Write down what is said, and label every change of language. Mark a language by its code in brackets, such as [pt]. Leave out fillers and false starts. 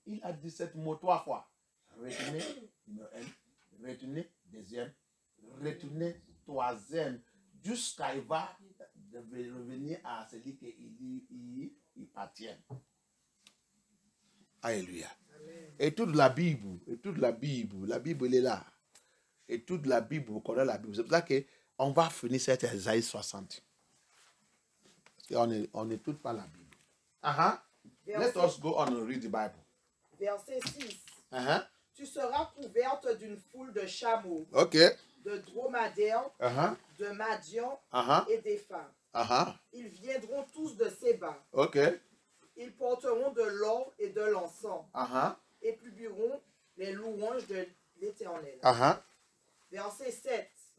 [fr] Il a dit cette mot 3 fois. Retourner, numéro 1, retourner, deuxième, retourner, troisième, jusqu'à il va revenir à celui qui il appartient. Alléluia. Et toute la Bible, la Bible elle est là. Et toute la Bible, vous connaissez la Bible. C'est pour ça qu'on va finir cette Isaïe 60. Parce qu'on n'écoute pas la Bible. [en] Let us go on and read the Bible. [fr] Verset 6. Tu seras couverte d'une foule de chameaux, de dromadaires, de Madian et d'éphins. Ils viendront tous de Séba. Ils porteront de l'or et de l'encens et publieront les louanges de l'Éternel. Verset 7.